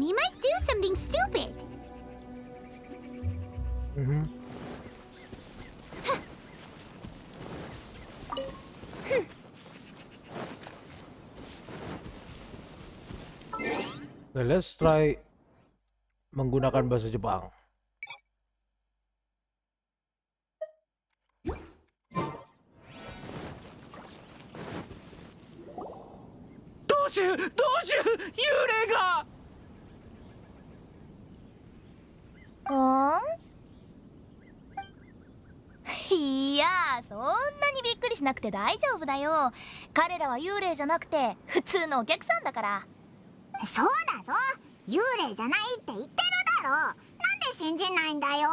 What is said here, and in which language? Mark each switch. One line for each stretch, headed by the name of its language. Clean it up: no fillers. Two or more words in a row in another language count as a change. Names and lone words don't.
English: He might do something stupid. Mm-hmm. Okay, let's try
Indonesian: menggunakan bahasa Jepang.
Japanese: Yurega! いやそんなにびっくりしなくて大丈夫だよ。彼らは幽霊じゃなくて普通のお客さんだから。そうだぞ。幽霊じゃないって言ってるだろ。なんで信じないんだよ。